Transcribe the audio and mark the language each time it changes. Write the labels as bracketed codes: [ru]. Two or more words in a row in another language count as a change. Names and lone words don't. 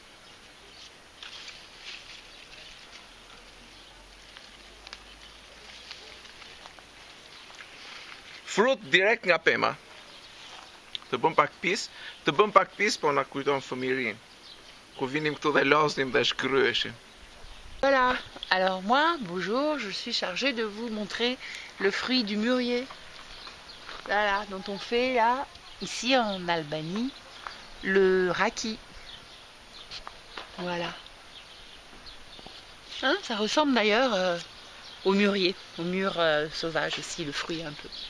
[sq] Frut direkt nga pema. Të bëm pak pis, po na kujton fëmijërinë. Ku vinim këtu dhe loznim dhe shkryeshim. [fr] Voilà, alors moi, bonjour, je suis chargée de vous montrer le fruit du mûrier. Voilà, dont on fait là, ici en Albanie, le raki. Voilà. Hein, ça ressemble d'ailleurs au mûrier, au mûr sauvage aussi, le fruit un peu.